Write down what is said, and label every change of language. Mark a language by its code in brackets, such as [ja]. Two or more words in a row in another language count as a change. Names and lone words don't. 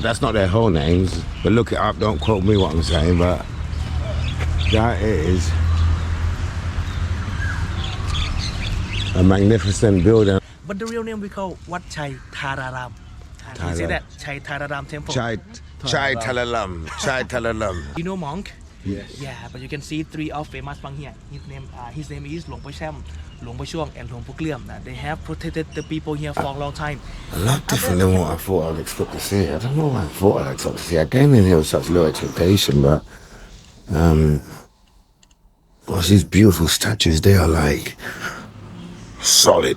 [en] That's not their whole names, but look it up. Don't quote me what I'm saying, but that is a magnificent building. But the real name we call Wat Chai Thararam. You say that Chai Thararam Temple. Chai Talalam. Chai Talalam. You know monk? Yes. Yeah, but you can see 3 of famous monks here. His name is Luang Po Cham, Luang Po Chuang, and Luang Po Kliam. They have protected the people here for a long time. A lot different than what I thought I'd expect to see. I don't know what I thought I'd expect to see. I came in here with such low expectation, but well, these beautiful statues, they are like solid.